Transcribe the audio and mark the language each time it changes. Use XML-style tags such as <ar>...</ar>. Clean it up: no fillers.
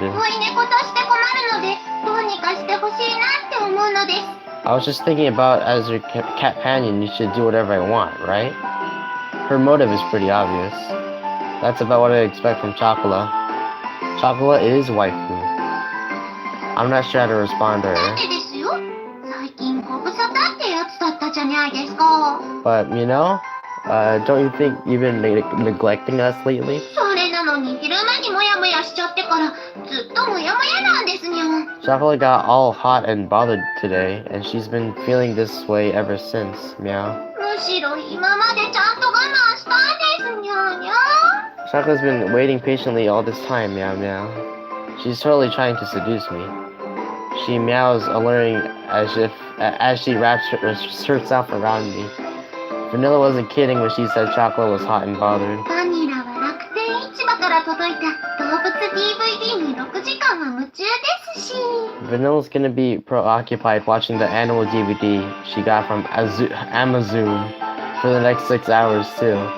<ja>子猫として困るので、どうにかしてほしいなって思うのです。</ja> <en>I was just thinking about as your companion, you should do whatever I want, right? Her motive is pretty obvious. That's about what I expect from Chocola. Chocola is waifu. I'm not sure how to respond to</en> <ja>だっ</ja> <en>her.</en> <ja>てですよ、最近ご無沙汰ってやつだったじゃないですか。</ja> <en>But, don't you think you've been neglecting us lately?</en> <ja>それなのに昼間にモヤモヤしちゃってからずっとモヤモヤなんですにゃん。</ja> <en>Chocolate got all hot and bothered today, and she's been feeling this way ever since, meow.</en> <ja>むしろ今までちゃんと我慢したんですにゃにゃ。</ja> <en>Chocolate's been waiting patiently all this time, meow meow. She's totally trying to seduce me. She meows alluring as she wraps herself around me. Vanilla wasn't kidding when she said Chocolate was hot and bothered.</en> <ja>バニラは楽天市場から届いた動物 DVD に6時間は夢中ですし。</ja> <en>Vanilla's gonna be preoccupied watching the animal DVD she got from Amazon for the next 6 hours too.</en>